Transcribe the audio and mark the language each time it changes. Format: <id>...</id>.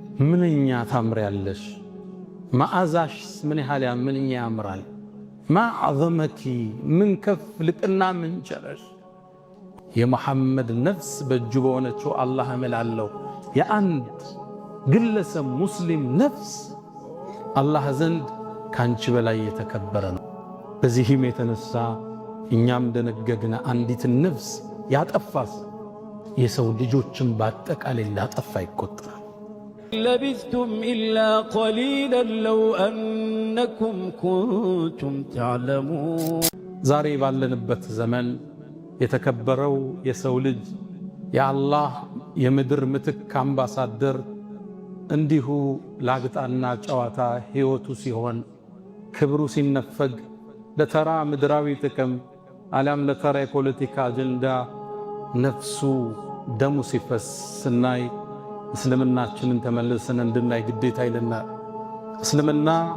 <am>ምንኛ ታምሪያለሽ ማአዛሽ ምን ያህል ምንኛ ያምራል ማዕዘመኪ ምን ከፍ ልቅና ምን ቸረሽ የመሐመድ ነፍስ በእጁ በሆነችው አላህ እምላለሁ የአንድ ግለሰብ ሙስሊም ነፍስ አላህ ዘንድ ካንቺ በላይ የተከበረ ነው። በዚህም የተነሳ እኛም ደነገግነ አንዲት ነፍስ ያጠፋስ የሰው ልጆችን በአጠቃላይ ላጠፋ ይቆጠራል።</am> <ar>لبثتم إلا قليلا لو أنكم كنتم تعلمون</ar> <am>ዛሬ ባለንበት ዘመን የተከበረው የሰው ልጅ የአላህ የምድር ምትክ አምባሳደር እንዲሁ ላግጣና ጨዋታ ሕይወቱ ሲሆን ክብሩ ሲነፈግ ለተራ ምድራዊ ጥቅም አለም ለተራ የፖለቲካ አጀንዳ ነፍሱ ደሙ ሲፈስ ስናይ እስልምናችንን ተመልሰን እንድናይ ግዴታ ይለናል። እስልምና</am>